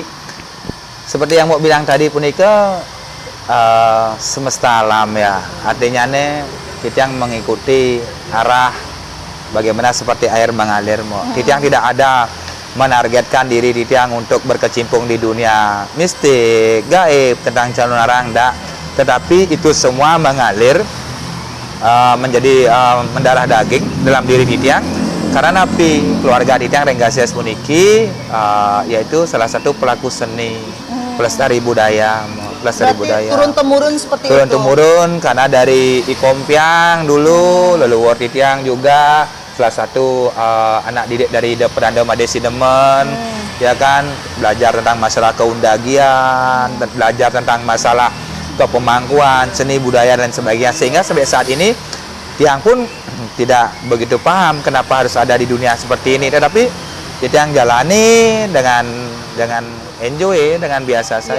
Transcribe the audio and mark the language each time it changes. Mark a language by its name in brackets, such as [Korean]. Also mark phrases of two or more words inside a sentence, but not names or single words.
[Indonesian] Seperti yang mau bilang tadi Punike, semesta alam ya, artinya nih kita yang mengikuti arah bagaimana seperti air mengalir. Kita yang tidak ada menargetkan diri Titiang untuk berkecimpung di dunia mistik, gaib, tentang calon arang, enggak. Tetapi itu semua mengalir menjadi mendarah daging dalam diri Titiang. Karena napi keluarga Titiang Renggasias puniki yaitu salah satu pelaku seni, pelestari budaya. Turun-temurun seperti itu? Turun-temurun, karena dari Ikompiang dulu, leluhur Titiang juga salah satu anak didik dari Perdana Madesi Demen, ya kan, belajar tentang masalah keundagian, belajar tentang masalah kepemangkuan, seni budaya dan sebagainya, sehingga sampai saat ini Tiang pun tidak begitu paham kenapa harus ada di dunia seperti ini, tetapi Tiang jalani dengan enjoy, dengan biasa saja.